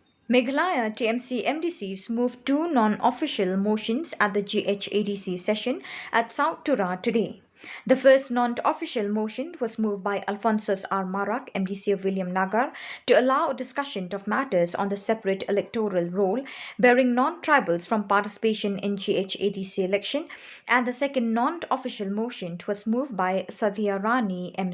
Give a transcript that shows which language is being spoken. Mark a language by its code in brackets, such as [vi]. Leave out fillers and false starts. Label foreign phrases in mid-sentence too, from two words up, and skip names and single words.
[en] Meghalaya TMC MDCs moved 2 non-official motions at the GHADC session at South Tura today. The first non-official motion was moved by Alphonsus R. Marak, MDC of William Nagar, to allow discussion of matters on the separate electoral roll bearing non-tribals from participation in GHADC election, and the second non-official motion was moved by Sadhya Rani M.